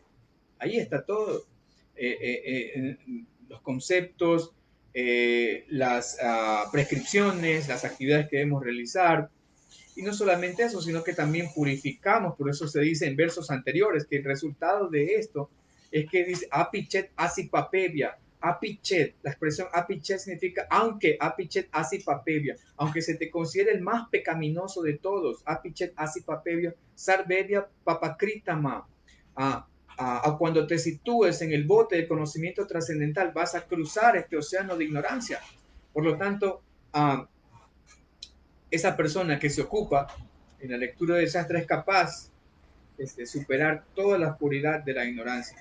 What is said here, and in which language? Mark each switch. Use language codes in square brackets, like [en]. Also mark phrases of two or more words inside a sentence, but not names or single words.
[es] Ahí está todo. Los conceptos, las prescripciones, las actividades que debemos realizar. Y no solamente eso, sino que también purificamos. Por eso se dice en versos anteriores que el resultado de esto es que dice [sa] apichet asipapevia. [es] Apichet, la expresión apichet significa aunque, [sa] apichet asipapevia, [es] aunque se te considere el más pecaminoso de todos, [sa] apichet asipapevia, sarvevia papakritama. [es] Cuando te sitúes en el bote del conocimiento trascendental, vas a cruzar este océano de ignorancia. Por lo tanto, esa persona que se ocupa en la lectura del Shastra es capaz de superar toda la oscuridad de la ignorancia.